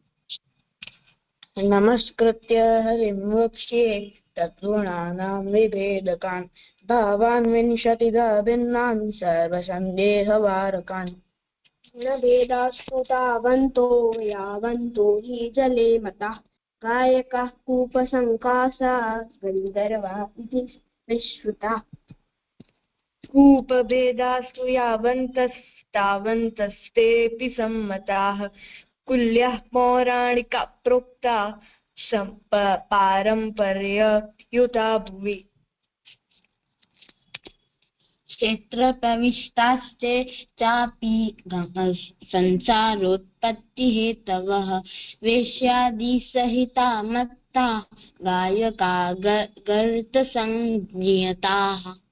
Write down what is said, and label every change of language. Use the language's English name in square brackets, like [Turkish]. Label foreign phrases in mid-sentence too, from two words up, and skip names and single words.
[Sanskrit] નમસ્કૃત્ય હરિમ વક્ષ્યે તદ્ગુણાનાં વિભેદકાન ભાવાન વિંશતિધા ભિન્નાન સર્વસંદેહવારકાન ન ભેદાસ્તુ તાવન્તો યાવન્તો हि જલે મતા ગાયકાः કૂપસંકાસા ગંધર્વા ઇતિ વિશ્રુતા કૂપભેદાસ્તુ યાવन्तસ્તાવन्तસ્તેऽपि सम्मताः कुल्याः पौराणिका प्रोक्ता पारम्पर्ययुता भुवि क्षेत्र प्रविष्टास्ते चापि संसारोत्पत्ति हेतवः वेश्यादि सहिता मत्ता गायका गर्त संज्ञियताः